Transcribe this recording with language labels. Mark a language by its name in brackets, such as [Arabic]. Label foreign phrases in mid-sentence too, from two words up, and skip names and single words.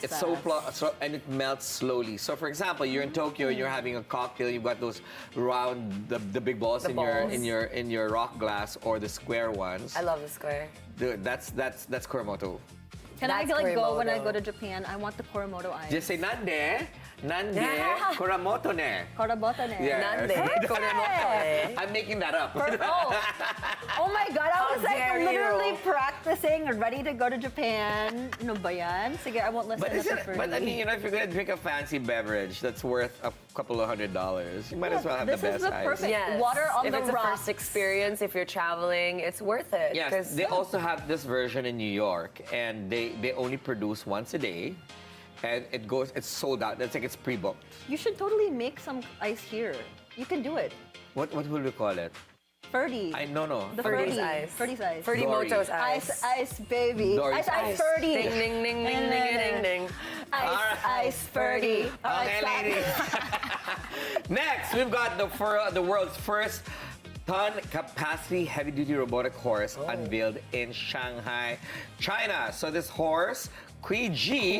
[English] It's and it melts slowly. So, for example, you're in Tokyo, you're having a cocktail. You've got those round, the big balls The in balls. your rock glass or the square ones. I love the square. Dude, that's Kuramoto. Can I That's like go when I Kuramoto. go to Japan? I want the Kuramoto eyes. Just say nande Kuramoto ne. Kuramoto ne. Yeah. Nande, Kuramoto eh. I'm making that up. Oh my God, I was like dare literally you. practicing, ready to go to Japan. [Filipino] No ba yan? Sige, [English] I won't listen But, to isn't, the but I mean, you know, if you're gonna drink a fancy beverage that's worth a couple of $100, you might as well have This the is best the ice. perfect- Yes. Water on if the it's a rocks. first experience, if you're traveling, it's worth it. Yes, 'Cause- they also have this version in New York, and they only produce once a day, and it's sold out. That's like it's pre-booked. You should totally make some ice here. You can do it. What will we call it? Ferdi. No. The Ferdi's Ferdi. ice. Ferdi's ice. Ferdi Dory. Moto's ice. Ice, baby. Dory's ice, ice. Ferdi. Ding, ding, ding, ding, ding, ding, ding. Ice, Ferdi. Okay, ladies. Next, we've got the world's first ton capacity heavy-duty robotic horse unveiled in Shanghai, China. So this horse, Kui Ji